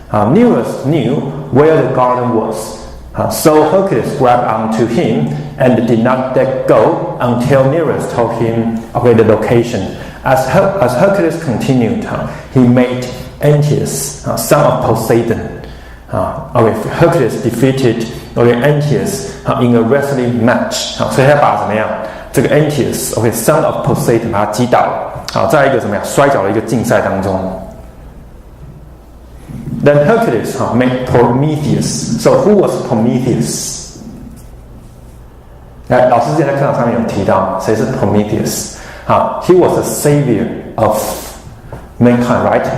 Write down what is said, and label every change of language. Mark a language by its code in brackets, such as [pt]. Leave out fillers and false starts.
[en] Nereus knew where the garden was, so Hercules grabbed onto him and did not let go until Nereus told him the location. As Hercules continued, he met Antaeus, son of Poseidon. Hercules defeated Antaeus in a wrestling match. [zh] 所以他把怎么样这个 Antaeus [en] son of Poseidon [zh] 把他击倒了在一个怎么样摔跤的一个竞赛当中。 [en] Then Hercules met Prometheus. So who was Prometheus? [zh] 老师之前在课堂上面有提到谁是 Prometheus? [en] He was a savior of mankind, right?